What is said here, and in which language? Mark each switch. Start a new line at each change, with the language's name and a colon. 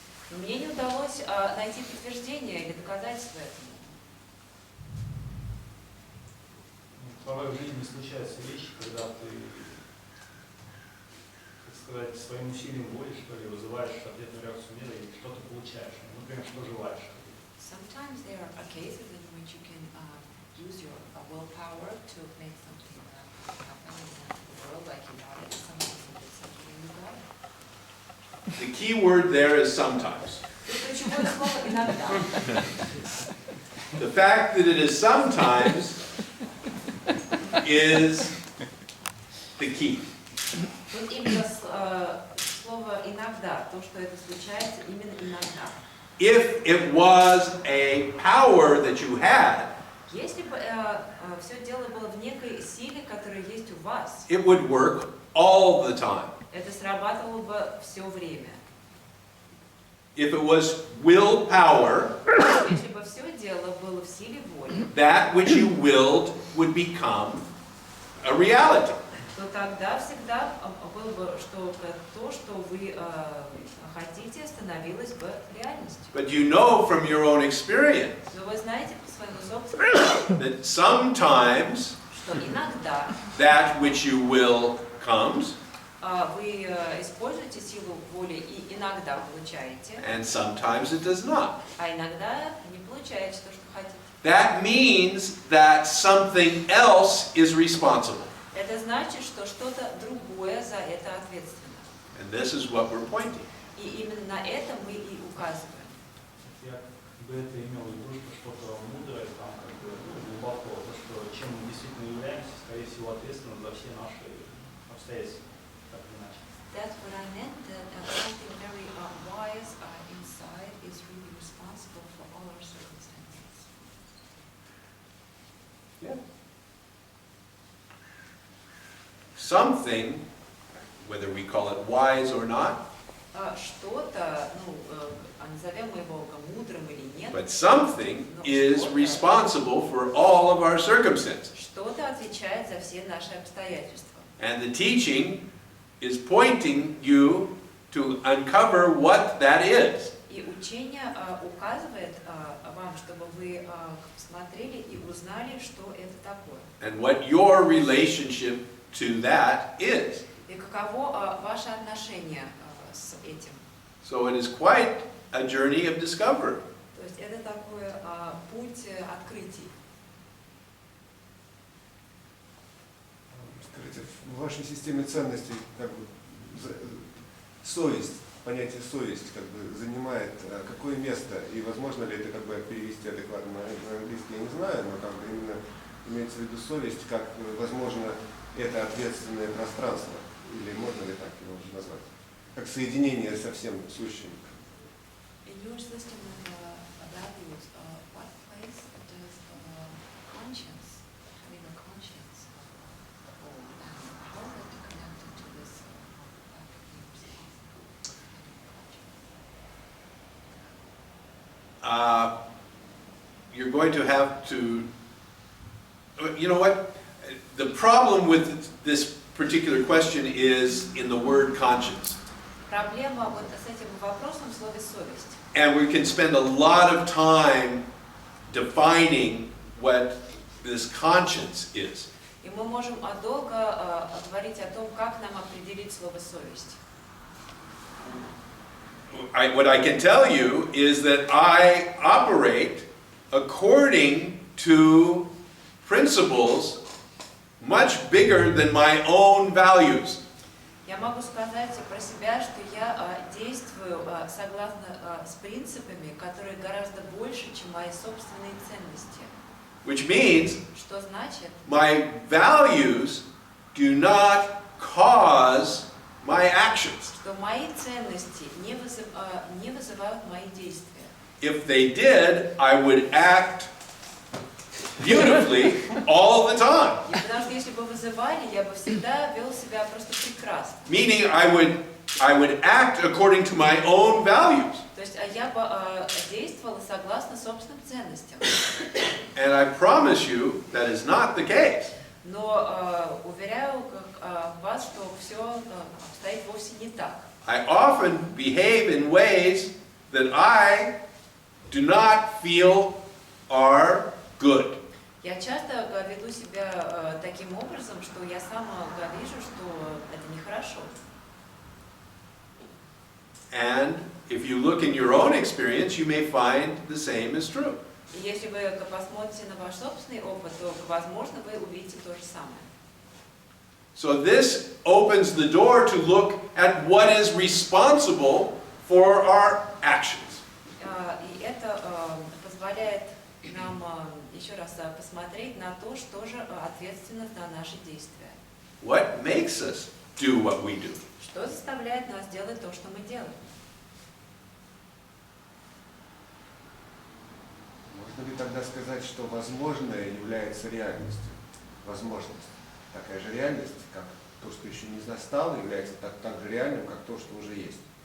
Russian: Мне не удалось найти подтверждение или доказательство этому. Порой в жизни случаются вещи, когда ты, так сказать, своим усилием воли, что ли, вызываешь ответную реакцию мира и что-то получаешь. Например, что желаешь.
English: Sometimes there are cases in which you can use your willpower to make something happen in the world, like you got it, something you got it. The key word there is sometimes.
Russian: Ключевое слово иногда.
English: The fact that it is sometimes is the key.
Russian: Вот именно слово иногда, то, что это случается именно иногда.
English: If it was a power that you had,
Russian: Если бы все дело было в некой силе, которая есть у вас,
English: it would work all the time.
Russian: это срабатывало бы все время.
English: If it was willpower,
Russian: Если бы все дело было в силе воли,
English: that which you willed would become a reality.
Russian: то тогда всегда было бы, что то, что вы хотите, становилось бы реальностью.
English: But you know from your own experience
Russian: Но вы знаете по своему собственному,
English: that sometimes
Russian: что иногда
English: that which you will comes,
Russian: вы используете силу воли и иногда получаете,
English: and sometimes it does not.
Russian: а иногда не получаете то, что хотите.
English: That means that something else is responsible.
Russian: Это значит, что что-то другое за это ответственно.
English: And this is what we're pointing.
Russian: И именно на это мы и указываем. Я бы это имел в виду, что что-то мудрое, там, как бы, глубоко, то, что чем мы действительно являемся, скорее всего, ответственны за все наши обстоятельства, так или иначе.
English: That's what I meant, that something very wise inside is really responsible for all our circumstances. Yeah. Something, whether we call it wise or not,
Russian: Что-то, назовем мы его мудрым или нет,
English: but something is responsible for all of our circumstances.
Russian: что-то отвечает за все наши обстоятельства.
English: And the teaching is pointing you to uncover what that is.
Russian: И учение указывает вам, чтобы вы смотрели и узнали, что это такое.
English: And what your relationship to that is.
Russian: И каково ваше отношение с этим.
English: So it is quite a journey of discovery.
Russian: То есть это такой путь открытий. Скажите, в вашей системе ценностей как бы совесть, понятие совесть как бы занимает какое место, и возможно ли это как бы перевести адекватно на английский, я не знаю, но как бы именно имеется в виду совесть, как возможно это ответственное пространство, или можно ли так его назвать, как соединение со всем сущим.
English: In your system of values, what place does conscience, having a conscience, hold, and how is it connected to this fact of being responsible? You're going to have to, you know what, the problem with this particular question is in the word conscience.
Russian: Проблема вот с этим вопросом в слове совесть.
English: And we can spend a lot of time defining what this conscience is.
Russian: И мы можем долго говорить о том, как нам определить слово совесть.
English: what I can tell you is that I operate according to principles much bigger than my own values.
Russian: Я могу сказать про себя, что я действую согласно с принципами, которые гораздо больше, чем мои собственные ценности.
English: Which means
Russian: Что значит,
English: my values do not cause my actions.
Russian: что мои ценности не вызывают мои действия.
English: If they did, I would act beautifully all the time.
Russian: Потому что если бы вызывали, я бы всегда вел себя просто прекрасно.
English: Meaning I would act according to my own values.
Russian: То есть я бы действовала согласно собственным ценностям.
English: And I promise you that is not the case.
Russian: Но уверяю вас, что все обстоит вовсе не так.
English: I often behave in ways that I do not feel are good.
Russian: Я часто веду себя таким образом, что я сама вижу, что это нехорошо.
English: And if you look in your own experience, you may find the same is true.
Russian: И если вы посмотрите на ваш собственный опыт, то, возможно, вы увидите то же самое.
English: So this opens the door to look at what is responsible for our actions.
Russian: И это позволяет нам еще раз посмотреть на то, что же ответственно за наши действия.
English: What makes us do what we do?
Russian: Что заставляет нас делать то, что мы делаем? Можно ли тогда сказать, что возможное является реальностью? Возможность. Такая же реальность, как то, что еще не настало, является так же реальным, как то, что уже есть.